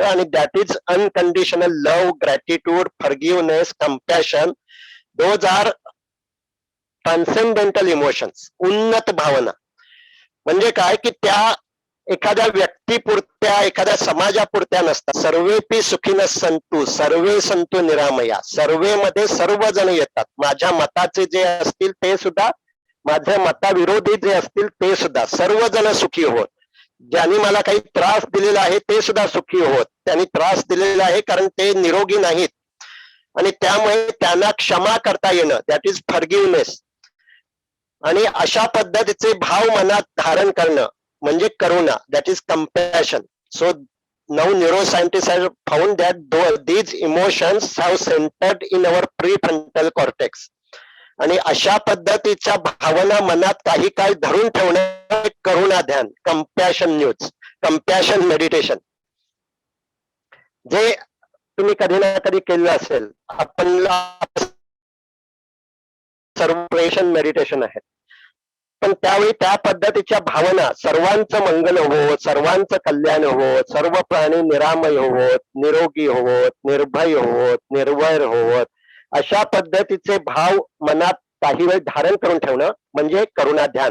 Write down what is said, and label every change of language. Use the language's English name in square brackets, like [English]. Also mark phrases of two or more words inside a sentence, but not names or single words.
[English] आणि that is unconditional love, gratitude, forgiveness, compassion. those are transcendental emotions, [Marathi] उन्नत भावना. म्हणजे काय की त्या एखाद्या व्यक्तीपुरत्या, एखाद्या समाजापुरत्या नसतात. [Sanskrit] सर्वेपी सुखीनः सन्तु, सर्वे सन्तु निरामया. [Marathi] सर्वे मध्ये सर्वजण येतात. माझ्या मताचे जे असतील ते सुद्धा, माझ्या मताविरोधी जे असतील ते सुद्धा, सर्वजण सुखी होत. ज्यांनी मला काही त्रास दिलेला आहे ते सुद्धा सुखी होत. त्यांनी त्रास दिलेला आहे कारण ते निरोगी नाहीत आणि त्यामुळे त्यांना क्षमा करता येणं, [English] that is forgiveness. [Marathi] आणि अशा पद्धतीचे भाव मनात धारण करणं म्हणजे करुणा, [English] that is compassion. so now neuroscientist have found that these emotions have centered in our prefrontal cortex. [Marathi] आणि अशा पद्धतीच्या भावना मनात काही काळ धरून ठेवणं करुणा ध्यान, [English] compassion news, compassion meditation, [Marathi] जे तुम्ही कधी ना कधी केलं असेल. आपण [English] servation meditation [Marathi] आहे, पण त्यावेळी त्या पद्धतीच्या भावना सर्वांचं मंगल होवोत, सर्वांचं कल्याण होवोत, सर्व प्राणी निरामय होवोत, निरोगी होवोत, निर्भय होवोत, निर्वैर होवोत, अशा पद्धतीचे भाव मनात काही वेळ धारण करून ठेवणं म्हणजे करुणा ध्यान.